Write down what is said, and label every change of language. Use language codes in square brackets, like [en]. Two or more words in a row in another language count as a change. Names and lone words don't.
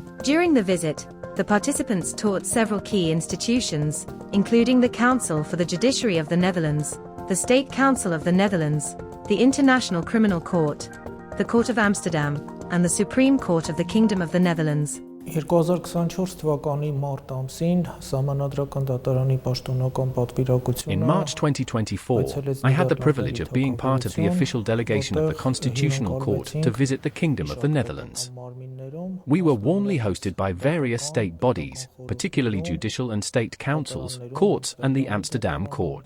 [en] During the visit, the participants toured several key institutions, including the Council for the Judiciary of the Netherlands, the State Council of the Netherlands, the International Criminal Court, the Court of Amsterdam, and the Supreme Court of the Kingdom of the Netherlands. [hy] 2024 թվականի մարտ ամսին Սահմանադրական դատարանի պաշտոնական պատվիրակությունը [en] In March 2024, I had the privilege of being part of the official delegation of the Constitutional Court to visit the Kingdom of the Netherlands. We were warmly hosted by various state bodies, particularly judicial and state councils, courts, and the Amsterdam Court.